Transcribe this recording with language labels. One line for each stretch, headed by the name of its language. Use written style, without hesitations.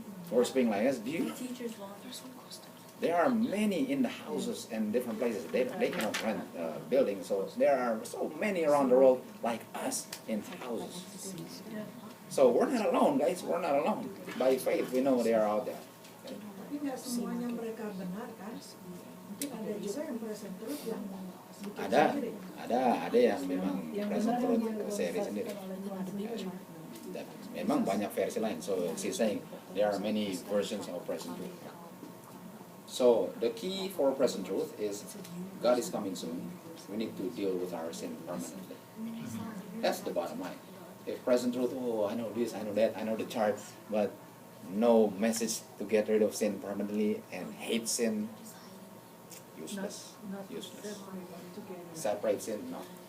English: Worshiping like us. Do you? Teachers want. There are many in the houses and different places. They cannot rent buildings, so there are so many around the world like us in houses. So we're not alone, guys. We're not alone. By faith, we know they are out there.
Indonesian: Tapi nggak semuanya mereka benar kan? Mungkin ada juga yang present truth yang bikin sendiri. Ada yang memang present truth seri sendiri. Dan memang banyak versi lain.
English: So she's saying there are many versions of present truth. So the key for present truth is God is coming soon. We need to deal with our sin permanently. That's the bottom line. If present truth, oh, I know this, I know that, I know the chart, but no message to get rid of sin permanently and hate sin, useless. Useless. Separate sin, no.